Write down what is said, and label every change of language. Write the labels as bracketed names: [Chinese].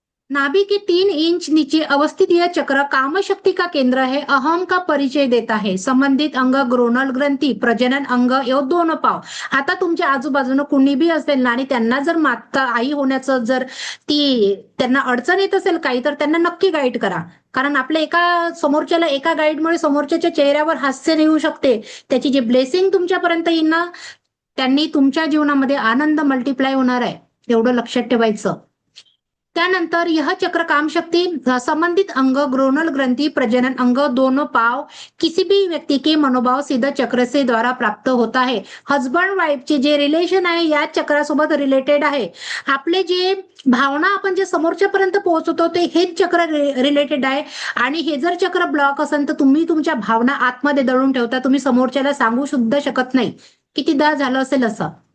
[Hindi] नाभि के 3 इंच नीचे अवस्थित यह चक्र कामशक्ति का केंद्र है, अहम का परिचय देता है. [Marathi] संबंधित अंग, ग्रोनल ग्रंथी, प्रजनन अंग, हे दोन पाव. आता तुमच्या आजूबाजूनं कुणी बी असेल ना, आणि त्यांना जर माता आई होण्याचं जर त्यांना अडचण येत असेल काही, तर त्यांना नक्की गाईड करा. कारण आपल्या एका समोरच्याला, एका गाईडमुळे समोरच्याच्या चेहऱ्यावर हास्य येऊ शकते. त्याची जे ब्लेसिंग तुमच्यापर्यंत येईल ना, त्यांनी तुमच्या जीवनामध्ये आनंद मल्टिप्लाय होणार आहे. एवढं लक्षात ठेवायचं. [Hindi] त्यानंतर यह चक्र काम शक्ति, संबंधित अंग, ग्रोनल ग्रंथी, प्रजनन अंग, दोनों पाव किसी भी व्यक्ती के मनोभाव सिद्ध चक्र से द्वारा प्राप्त होता है. [Marathi] हजबंड वाईफचे जे रिलेशन आहे या चक्रासोबत रिलेटेड आहे. आपले जे भावना आपण जे समोरच्यापर्यंत पोहोचवतो ते हेच चक्र रिलेटेड आहे. आणि हे जर चक्र ब्लॉक असेल तर तुम्ही तुमच्या भावना आतमध्ये दडून ठेवता, तुम्ही समोरच्याला सांगू सुद्धा शकत नाही. कितीदा झालं असेल असं.